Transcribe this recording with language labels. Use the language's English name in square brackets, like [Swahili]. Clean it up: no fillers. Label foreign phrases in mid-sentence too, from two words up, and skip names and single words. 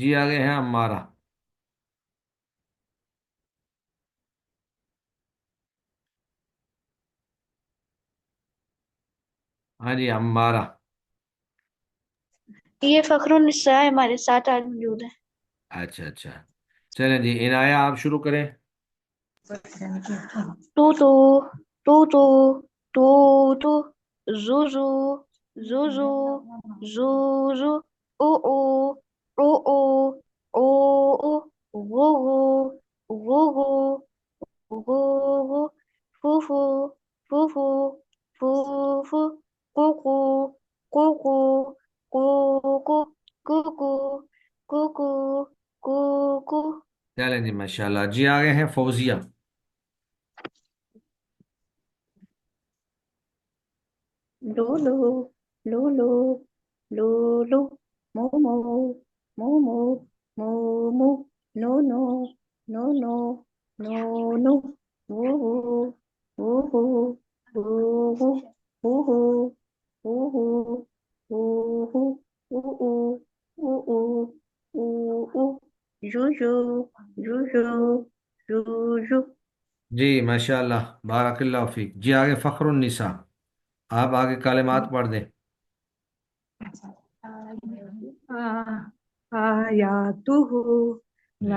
[Urdu] جی آگے ہیں ہمارا۔ ہاں جی ہمارا۔ یہ فخر النساء ہمارے ساتھ آج موجود ہے۔ اچھا اچھا، چلیں جی عنایہ آپ شروع کریں۔ تو تو تو تو تو تو، زو زو زو زو زو زو، او او او او او او، غو غو غو غو غو غو، فو فو فو فو فو فو، قو قو قو قو قو قو، کو کو کو کو کو کو۔ چلیں جی ماشاءاللہ۔ جی آگے ہیں فوزیہ۔ لو لو لو لو لو لو، مو مو مو مو مو مو، نو نو نو نو نو نو، وو وو وو وو وو وو وو وو وو وو وو وو وو وو وو وو، جو جو جو جو جو جو۔ جی ماشاءاللہ، [Arabic] بارک اللہ فیک۔ [Urdu] جی آگے فخر النساء، آپ آگے کلمات پڑھ دیں۔ آیاتہ جی